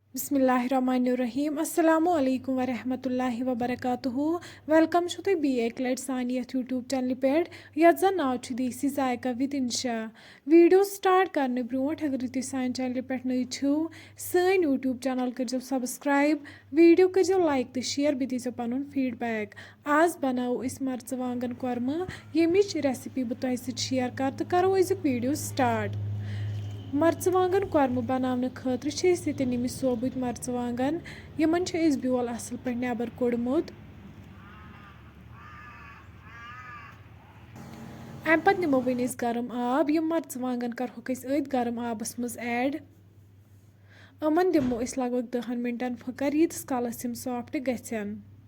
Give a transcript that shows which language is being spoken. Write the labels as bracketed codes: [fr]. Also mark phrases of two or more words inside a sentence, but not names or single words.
[ar] بسم الله الرحمن الرحيم السلام عليكم ورحمة الله وبركاته [ks] वेलकम छु तुम एक लट सान यूट्यूब चैनल पे यथ जन नाव देसी जायका विद इंशा वीडियो स्टार्ट करने ब्रोट अगर तुम सान चैनल पे नई छो सन यूट्यूब चैनल कर सब्सक्राइब वीडियो कर लाइक तो शेयर बे दीजो पन फीडबैक आज बनाओ मर्चवांगन कोरमा यमिच रेसिपी बह तुम शेयर कर तो करो अजुक वीडियो स्टार्ट मर्चवांगन कोरमा बनाने खतर नमित सोबुत मर्चवांगन यमन ब्योल असल पे नबर कोड़मुत अम पत निमो वन गरम आब यम मर्चवांगन करहोक अत गरम आबस मज ऐड अमन दिमो लगभग 10 मिनटन फकर यीतिस कालस यम सॉफ्ट गछन